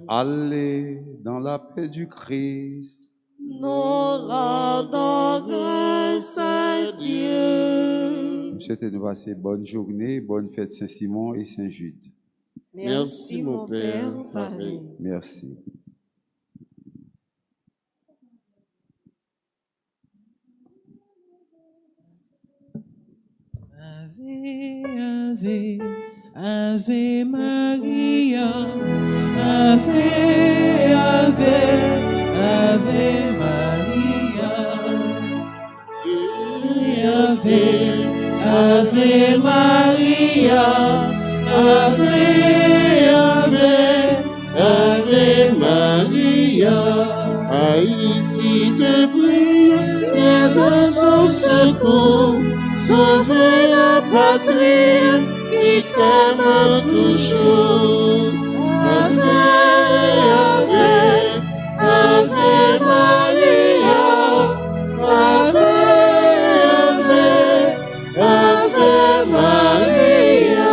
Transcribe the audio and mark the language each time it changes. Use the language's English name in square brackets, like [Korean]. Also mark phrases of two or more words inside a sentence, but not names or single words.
[French] Allez dans la paix du Christ. Nous rendons grâce à Dieu. Je souhaite de passer bonne journée, bonne fête Saint-Simon et Saint-Jude. Merci mon Père, pareil. Pareil. Merci. [Latin] Ave, Ave, Ave Maria, Ave, Ave, Ave Maria, Ave, Ave Maria, Ave, Ave, Ave Maria. [French] Haïti te prie, viens à son secours, sauve la patrie qui t'aime toujours. [Latin] Ave, Ave, Ave Maria, Ave, Ave, Ave Maria.